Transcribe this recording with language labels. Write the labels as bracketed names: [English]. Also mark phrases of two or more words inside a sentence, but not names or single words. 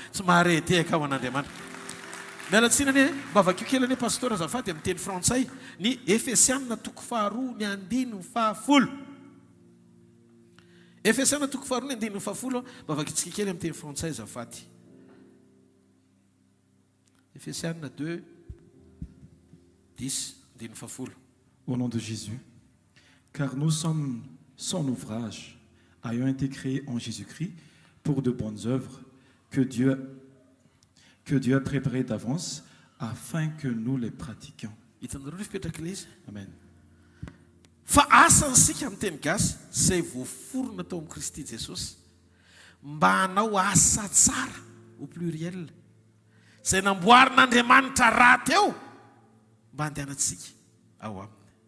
[Malagasy] Tsy mahareteka ao an'Andriamanitra. Mialatsina ne mba vakio kely ane pasteur azafady amin'ny teny frantsay ny Efesianina 2:9-10. Efesianina 2:9-10 mba vakitsika kely amin'ny teny frantsay azafady. Efesianina 2:10-10. [French] Au nom de Jésus, car nous sommes son ouvrage, ayant été créés en Jésus-Christ pour de bonnes œuvres que Dieu a préparé d'avance afin que nous les pratiquions. Amen. [Malagasy] Fa asansika amin'ny teny gasy izay voaforona tao amin'ny Kristy Jesosy mba hanao asa tsara [French] au pluriel [Malagasy] izay namboarin'Andriamanitra raha teo mba handehanantsika ao aminy.